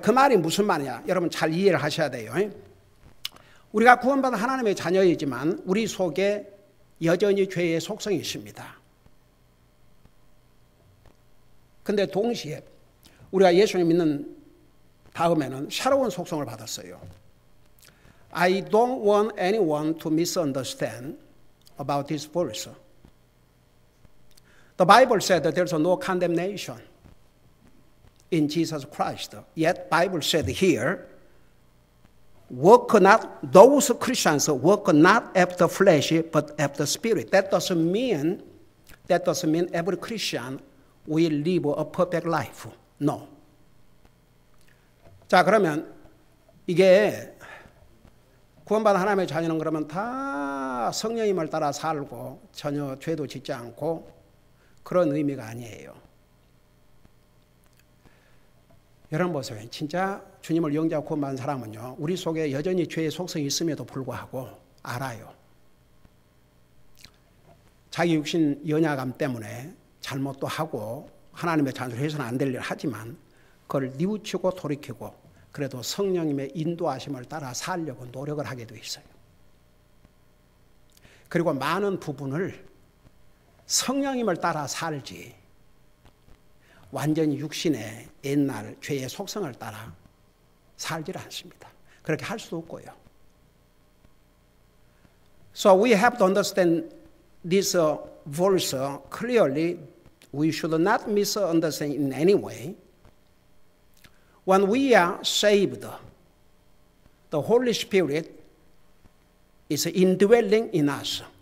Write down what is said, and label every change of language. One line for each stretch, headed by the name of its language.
Korean: 그 말이 무슨 말이냐? 여러분 잘 이해를 하셔야 돼요. 우리가 구원받은 하나님의 자녀이지만 우리 속에 여전히 죄의 속성이 있습니다. 근데 동시에 우리가 예수님 믿는 다음에는 새로운 속성을 받았어요.
English: I don't want anyone to misunderstand about this verse. The Bible said that there's no condemnation in Jesus Christ. Yet Bible said here, those Christians walk not after flesh, but after spirit. That doesn't mean every Christian will live a perfect life. No.
Korean: 자, 그러면 이게 구원받은 하나님의 자녀는 그러면 다 성령님을 따라 살고 전혀 죄도 짓지 않고 그런 의미가 아니에요. 여러분 보세요. 진짜 주님을 영접하고 구원받은 사람은요. 우리 속에 여전히 죄의 속성이 있음에도 불구하고 알아요. 자기 육신 연약함 때문에 잘못도 하고 하나님의 자녀를 해서는 안 될 일을 하지만 그걸 뉘우치고 돌이키고 그래도 성령님의 인도하심을 따라 살려고 노력을 하게 돼 있어요. 그리고 많은 부분을 성령님을 따라 살지 완전히 육신의 옛날 죄의 속성을 따라 살질 않습니다. 그렇게 할 수도 없고요.
English: So we have to understand this verse clearly. We should not misunderstand in any way. When we are saved, the Holy Spirit is indwelling in us.